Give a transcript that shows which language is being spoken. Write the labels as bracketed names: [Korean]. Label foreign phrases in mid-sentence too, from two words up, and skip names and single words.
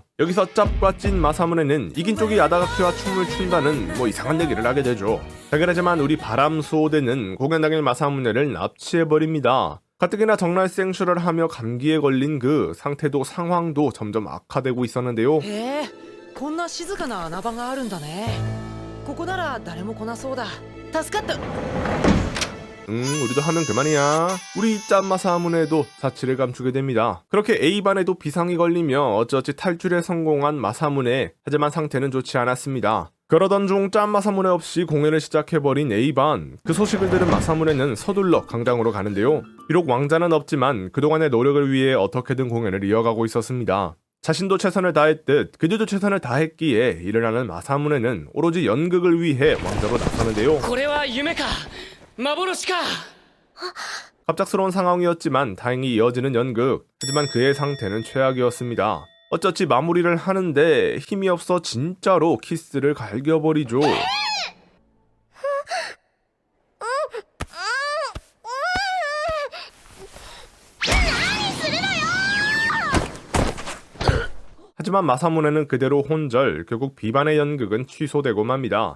[Korean] 여기서 짭과 찐 마사무네는 이긴 쪽이 아다가키와 춤을 춘다는 이상한 얘기를 하게 되죠. 당연하지만 우리 바람 수호대는 공연 당일 마사무네를 납치해버립니다. 가뜩이나 정날 생쇼를 하며 감기에 걸린 그 상태도 상황도 점점 악화되고 있었는데요. [Japanese] へえ、こんな静かな穴場があるんだね。ここなら誰も来なそうだ。助かった。 [Korean] 우리도 하면 그만이야. 우리 짠마사무네도 사치를 감추게 됩니다. 그렇게 A반에도 비상이 걸리며 어찌어찌 탈출에 성공한 마사무네. 하지만 상태는 좋지 않았습니다. 그러던 중 짠마사무네 없이 공연을 시작해버린 A반. 그 소식을 들은 마사무네는 서둘러 강당으로 가는데요. 비록 왕자는 없지만 그동안의 노력을 위해 어떻게든 공연을 이어가고 있었습니다. 자신도 최선을 다했듯 그들도 최선을 다했기에 일어나는 마사무네는 오로지 연극을 위해 왕자로 나서는데요. [Japanese] これは夢か幻か。 [Korean] 갑작스러운 상황이었지만 다행히 이어지는 연극. 하지만 그의 상태는 최악이었습니다. 어쩌지 마무리를 하는데 힘이 없어 진짜로 키스를 갈겨버리죠. 하지만 마사무네는 그대로 혼절, 결국 B반의 연극은 취소되고 맙니다.